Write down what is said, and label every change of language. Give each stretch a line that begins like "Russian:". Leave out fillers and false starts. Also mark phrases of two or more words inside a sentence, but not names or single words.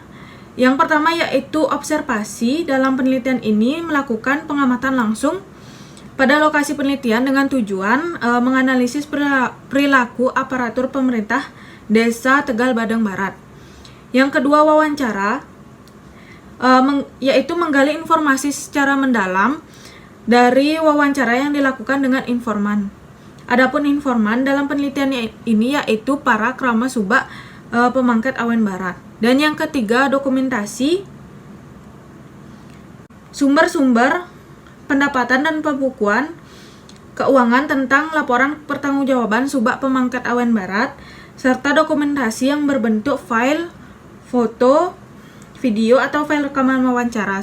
Indonesian: Yang pertama yaitu observasi. Dalam penelitian ini melakukan pengamatan langsung pada lokasi penelitian dengan tujuan menganalisis perilaku aparatur pemerintah Desa Tegal Badeng Barat. Yang kedua wawancara. yaitu menggali informasi secara mendalam dari wawancara yang dilakukan dengan informan. Adapun informan dalam penelitian ini yaitu para krama subak pemangkat awen barat. Dan yang ketiga, dokumentasi sumber-sumber pendapatan dan pembukuan keuangan tentang laporan pertanggungjawaban subak pemangkat awen barat serta dokumentasi yang berbentuk file, foto, video atau file rekaman wawancara.